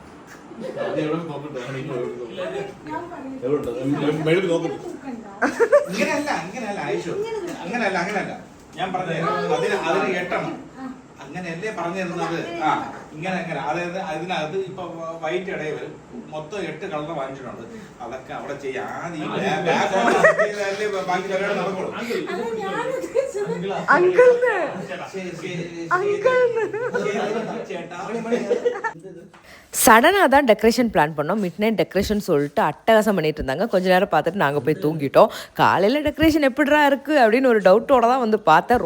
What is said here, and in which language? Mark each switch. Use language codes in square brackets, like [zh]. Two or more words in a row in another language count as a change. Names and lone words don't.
[ml] ഇങ്ങനെയല്ല ആയിഷോ, അങ്ങനെയല്ല ഞാൻ പറഞ്ഞു അതിന് 8 അങ്ങനെയല്ലേ പറഞ്ഞു തരുന്നത്. ഇങ്ങനെ അതായത് അതിനകത്ത് ഇപ്പൊ വൈറ്റ് ഇടയിൽ വരും. മൊത്തം 8 കളർ വാങ്ങിച്ചിട്ടുണ്ട്. അതൊക്കെ അവിടെ ചെയ്യാം. ആദ്യം ബാക്കി പരിപാടി നടക്കുള്ളൂ. [ta] சடனாக தான் டெக்கரேஷன் பிளான் பண்ணோம். [en] mid night decoration [ta] சொல்லிட்டு அட்டகாசம் பண்ணிட்டு இருந்தாங்க. கொஞ்ச நேரம் பார்த்துட்டு நாங்கள் போய் தூங்கிட்டோம். காலையில் டெக்கரேஷன் எப்படிடா இருக்குது அப்படின்னு ஒரு டவுட்டோட தான் வந்து பார்த்தேன்.